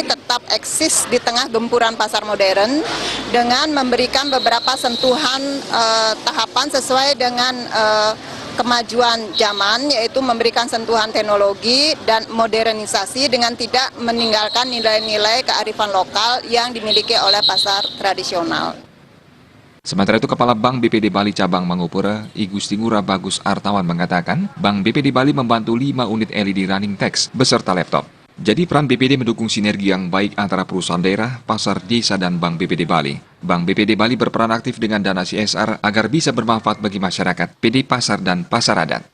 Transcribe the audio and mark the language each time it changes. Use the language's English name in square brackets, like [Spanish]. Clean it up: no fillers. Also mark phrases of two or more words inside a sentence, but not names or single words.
[Indonesian] tetap eksis di tengah gempuran pasar modern dengan memberikan beberapa sentuhan tahapan sesuai dengan kemajuan zaman, yaitu memberikan sentuhan teknologi dan modernisasi dengan tidak meninggalkan nilai-nilai kearifan lokal yang dimiliki oleh pasar tradisional. Sementara itu, Kepala Bank BPD Bali Cabang Mangupura, I Gusti Ngurah Bagus Artawan mengatakan, Bank BPD Bali membantu 5 unit LED running text beserta laptop. Jadi peran BPD mendukung sinergi yang baik antara perusahaan daerah, pasar desa, dan Bank BPD Bali. Bank BPD Bali berperan aktif dengan dana CSR agar bisa bermanfaat bagi masyarakat, PD pasar, dan pasar adat.